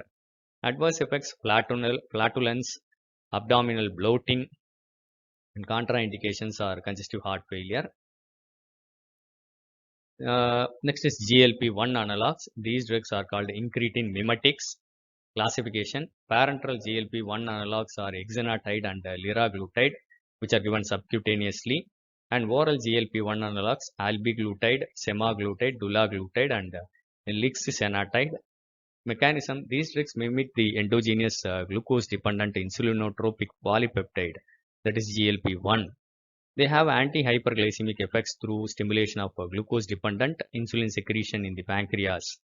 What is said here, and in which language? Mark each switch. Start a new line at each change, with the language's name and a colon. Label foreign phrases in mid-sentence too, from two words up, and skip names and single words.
English: Adverse effects: flatulence, abdominal bloating, and contraindications are congestive heart failure. Next is GLP-1 analogs. These drugs are called incretin mimetics. Classification: parenteral GLP-1 analogs are exenatide and liraglutide, which are given subcutaneously, and oral GLP-1 analogs albiglutide, semaglutide, dulaglutide, and lixisenatide. Mechanism: these drugs mimic the endogenous glucose-dependent insulinotropic polypeptide, that is GLP-1. They have anti-hyperglycemic effects through stimulation of glucose-dependent insulin secretion in the pancreas.